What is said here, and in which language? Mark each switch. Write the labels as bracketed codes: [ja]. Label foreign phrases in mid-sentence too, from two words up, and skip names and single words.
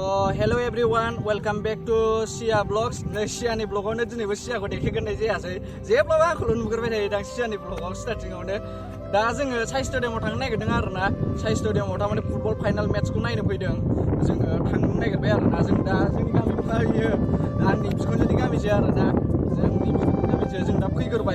[en] Hello everyone, welcome back to Sia Vlogs. [brx] Siaनि vlogआवनो दिनैबो सियाखौ देखायग्रोनाय जायासै। जेब्लाबो आंखौल' नुगोरबाय थायो दां सियानि vlogआव स्टार्टिंआवनो। दा जोङो साइ स्टेडियामाव थांनो नागिरदों आरोना। साइ स्टेडियामाव थारमाने [en] football final [brx] मेट्सखौ नायनो फैदों। जोङो थांनो नागिरबाय आरोना। जों दा जोंनि गामिखौ नायो। आंनि बिखुनजोनि गामिसो आरोना। जोंनि बिखुनजोनि गामिसो जों दा फैग्रोबाय।